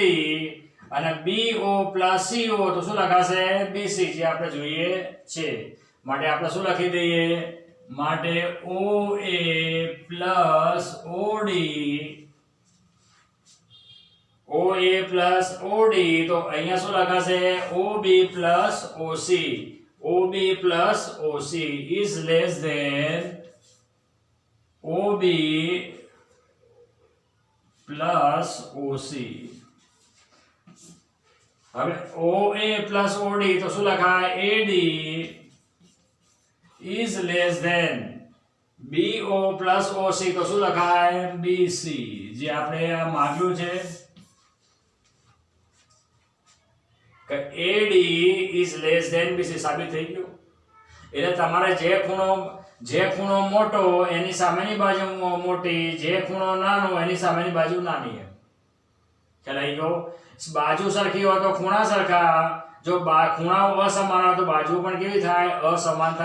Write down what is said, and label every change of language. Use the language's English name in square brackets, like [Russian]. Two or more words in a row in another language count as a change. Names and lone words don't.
[Gujarati] અને BO plus CO તો શું લખાશે, BC. જે આપણે જોઈએ છે. માટે આપણે શું લખી દઈએ, માટે OA plus OD તો અહીંયા શું લખાશે, [English] OB plus OC is less than OB plus OC. [Gujarati] હવે OA plus OD તો શું લખાય, [English] AD is less than BO plus OC [Gujarati] તો શું લખાય, [English] BC. [Gujarati] જે આપણે આ માંગ્યું છે કે [English] AD is less than BC [Gujarati] સાબિત થઈ ગયું. એટલે તમારે જે ખૂણો મોટો એની સામેની બાજુ મોટી, જે ખૂણો નાનો એની સામેની બાજુ નાની. ખ્યાલ આવી ગયો. બાજુ સરખી હોય તો ખૂણા સરખા, જો ખૂણાઓ અસમાન હોય તો બાજુ પણ કેવી થાય, અસમાન થાય.